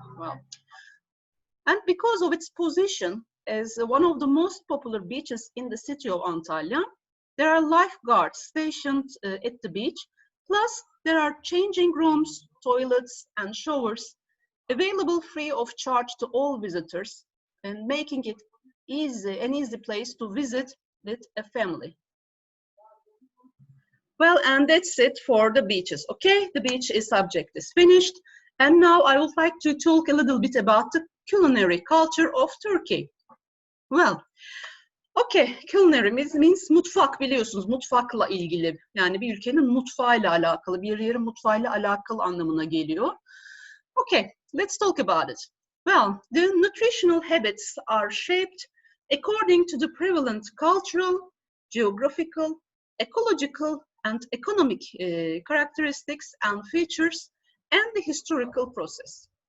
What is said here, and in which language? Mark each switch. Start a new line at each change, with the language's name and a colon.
English: Well, and because of its position as one of the most popular beaches in the city of Antalya, there are lifeguards stationed at the beach, plus there are changing rooms, toilets, and showers available free of charge to all visitors, and making it an easy place to visit with a family. Well, and that's it for the beaches, okay? The beach subject is finished. And now I would like to talk a little bit about the culinary culture of Turkey. Well, okay, culinary means mutfak,
Turkish: biliyorsunuz, mutfakla ilgili. Yani bir ülkenin mutfağıyla alakalı, bir yerin mutfağıyla alakalı anlamına geliyor.
English: Okay, let's talk about it. Well, the nutritional habits are shaped according to the prevalent cultural, geographical, ecological, and economic characteristics and features, and the historical process.